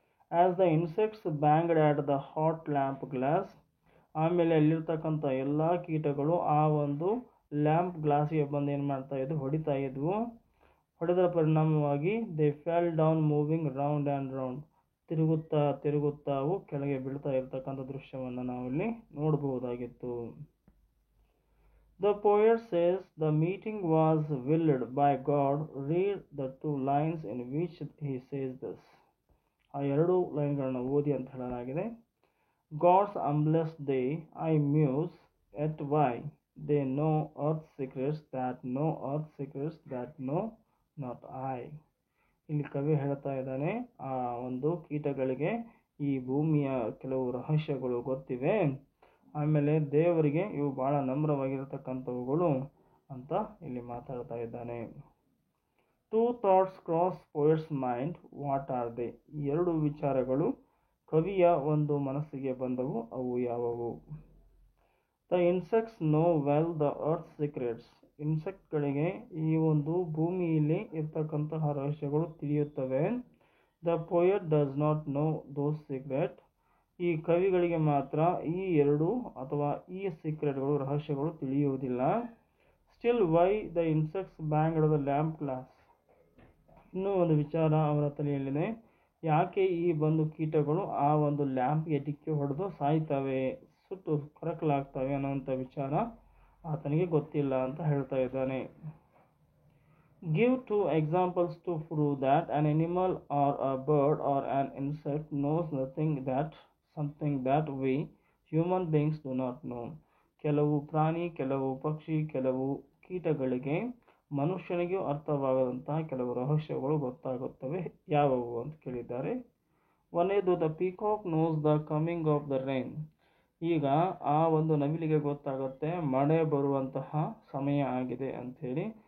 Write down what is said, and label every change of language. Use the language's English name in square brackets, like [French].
[English] as the insects banged at the hot lamp glass, [Kannada] ಆಮೇಲೆ ಅಲ್ಲಿರ್ತಕ್ಕಂಥ ಎಲ್ಲ ಕೀಟಗಳು ಆ ಒಂದು ಲ್ಯಾಂಪ್ ಗ್ಲಾಸಿಗೆ ಬಂದು ಏನು ಮಾಡ್ತಾ ಇದ್ವು, ಹೊಡಿತಾ ಇದ್ವು. ಹೊಡೆದರ ಪರಿಣಾಮವಾಗಿ [English] they fell down moving round and round, [Kannada] ತಿರುಗುತ್ತಾ ತಿರುಗುತ್ತಾ ಅವು ಕೆಳಗೆ ಬೀಳ್ತಾ ಇರ್ತಕ್ಕಂಥ ದೃಶ್ಯವನ್ನು ನಾವಿಲ್ಲಿ ನೋಡಬಹುದಾಗಿತ್ತು. [English] The poet says the meeting was willed by God. Read the 2 lines in which he says this. [Kannada] ಆ ಎರಡು ಲೈನ್ಗಳನ್ನು ಓದಿ ಅಂತ ಹೇಳಲಾಗಿದೆ. [English] God's humblest they, I muse at why they know earth's secrets that know earth's secrets that know not I. [Kannada] ಇಲ್ಲಿ ಕವಿ ಹೇಳ್ತಾ ಇದ್ದಾನೆ, ಆ ಒಂದು ಕೀಟಗಳಿಗೆ ಈ ಭೂಮಿಯ ಕೆಲವು ರಹಸ್ಯಗಳು ಗೊತ್ತಿವೆ, ಆಮೇಲೆ ದೇವರಿಗೆ ಇವು ಭಾಳ ನಮ್ರವಾಗಿರತಕ್ಕಂಥವುಗಳು ಅಂತ ಇಲ್ಲಿ ಮಾತಾಡ್ತಾ ಇದ್ದಾನೆ. [English] 2 thoughts cross poet's mind, what are they? [Kannada] ಈ ಎರಡು ವಿಚಾರಗಳು ಕವಿಯ ಒಂದು ಮನಸ್ಸಿಗೆ ಬಂದವು, ಅವು ಯಾವುವು? [English] The insects know well the earth's secrets. [Kannada] ಇನ್ಸೆಕ್ಟ್ಗಳಿಗೆ ಈ ಒಂದು ಭೂಮಿಯಲ್ಲಿ ಇರ್ತಕ್ಕಂತಹ ರಹಸ್ಯಗಳು ತಿಳಿಯುತ್ತವೆ. [English] The poet does not know those secrets. [Kannada] ಈ ಕವಿಗಳಿಗೆ ಮಾತ್ರ ಈ ಎರಡು ಅಥವಾ ಈ ಸೀಕ್ರೆಟ್ಗಳು ರಹಸ್ಯಗಳು ತಿಳಿಯುವುದಿಲ್ಲ. [English] Still why the insects banged the lamp glass. [Kannada] ಇನ್ನೂ ಒಂದು ವಿಚಾರ ಅವರ ತಲೆಯಲ್ಲಿದೆ, ಯಾಕೆ ಈ ಒಂದು ಕೀಟಗಳು ಆ ಒಂದು ಲ್ಯಾಂಪ್ಗೆ ಡಿಕ್ಕಿ ಹೊಡೆದು ಸಾಯ್ತವೆ, ಸುಟ್ಟು ಕರಕಲಾಗ್ತವೆ ಅನ್ನೋಂಥ ವಿಚಾರ ಆತನಿಗೆ ಗೊತ್ತಿಲ್ಲ ಅಂತ ಹೇಳ್ತಾ ಇದ್ದಾನೆ. [English] Give 2 examples to prove that an animal or a bird or an insect knows something that we human beings do not know. [Kannada] ಕೆಲವು ಪ್ರಾಣಿ, ಕೆಲವು ಪಕ್ಷಿ, ಕೆಲವು ಕೀಟಗಳಿಗೆ ಮನುಷ್ಯನಿಗೂ ಅರ್ಥವಾಗದಂತಹ ಕೆಲವು ರಹಸ್ಯಗಳು ಗೊತ್ತಾಗುತ್ತವೆ, ಯಾವುವು ಅಂತ ಕೇಳಿದ್ದಾರೆ. ಒಂದೇದು, [English] The peacock knows the coming of the rain. [Kannada] ಈಗ ಆ ಒಂದು ನವಿಲಿಗೆ ಗೊತ್ತಾಗುತ್ತೆ ಮಳೆ ಬರುವಂತಹ ಸಮಯ ಆಗಿದೆ ಅಂಥೇಳಿ.